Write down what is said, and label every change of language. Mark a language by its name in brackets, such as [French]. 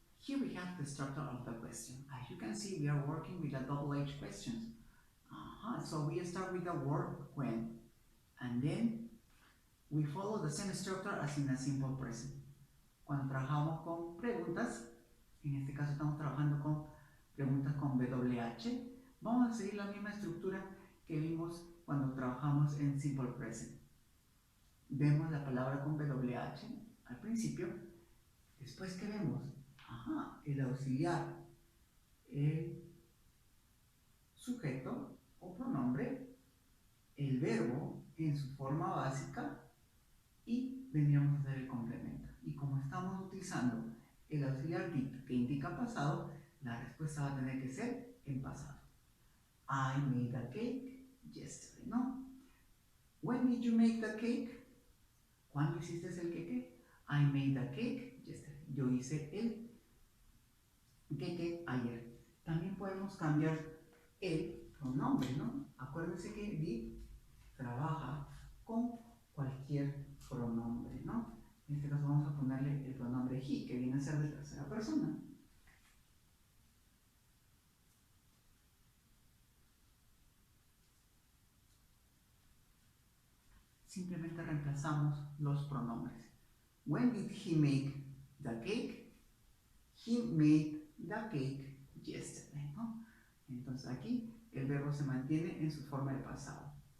[English] Here we have the structure of the question. As you can see, we are working with a double H questions. So we start with the word when, and then we follow the same structure as in a simple present. [Spanish] Cuando trabajamos con preguntas, en este caso estamos trabajando con preguntas con WH, vamos a seguir la misma estructura que vimos cuando trabajamos en simple present. Vemos la palabra con WH al principio, después que vemos el auxiliar, el sujeto o pronombre, el verbo en su forma básica y vendríamos a hacer el complemento. Y como estamos utilizando el auxiliar did que indica pasado, la respuesta va a tener que ser en pasado. [English] I made a cake yesterday, ¿no? When did you make the cake? [Spanish] ¿Cuándo hiciste el queque? [English] I made a cake yesterday. [Spanish] Yo hice el queque ayer. También podemos cambiar el pronombre, ¿no? Acuérdense que did trabaja con cualquier pronombre, ¿no? En este caso vamos a ponerle el pronombre he, que viene a ser de tercera persona. Simplemente reemplazamos los pronombres. [English] When did he make the cake? He made the cake yesterday, ¿no? [Spanish] Entonces aquí el verbo se mantiene en su forma de pasado.